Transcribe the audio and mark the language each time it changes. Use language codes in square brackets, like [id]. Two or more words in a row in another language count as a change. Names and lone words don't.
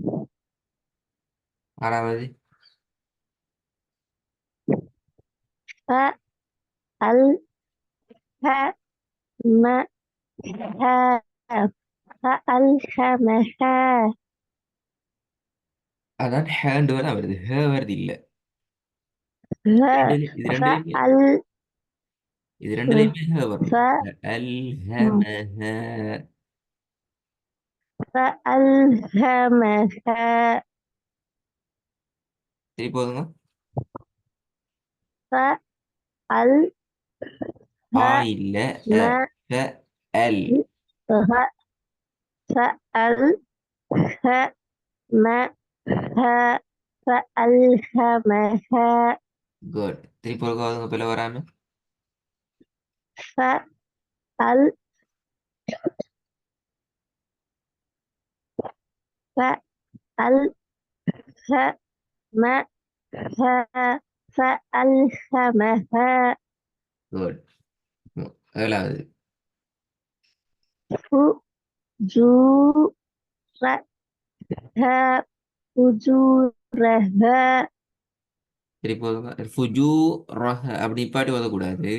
[ta] ஆறாவது [ar] فألهمها. فألهمها. [ta] அதான் ஹேண்டு வேணா வருது, ஹே வருது இல்ல. [ar] ه [ta] இது ரெண்டுலயுமே [ar] فأل [ta] இது ரெண்டுலயுமே ஹே [ar] ف [ta] வரணும். அல்ஹமஹ. [ar] فألهمها [ta] சரி போதுங்க. [ar] فألهمها [ta] ஆ இல்ல, அ. ஃப அல். [ar] فألهمها فألهمها [ta] குட். திருப்பி ஒருக்காதுங்க பிள்ளை வராம. [ar] فأل فألهمها فألهمها [ta] குட். ஏழாவது. [ar] فجورها فجورها [ta] சரி போதுங்க. [ar] فجو رها [ta] அப்படி நிப்பாட்டி ஓதக்கூடாது.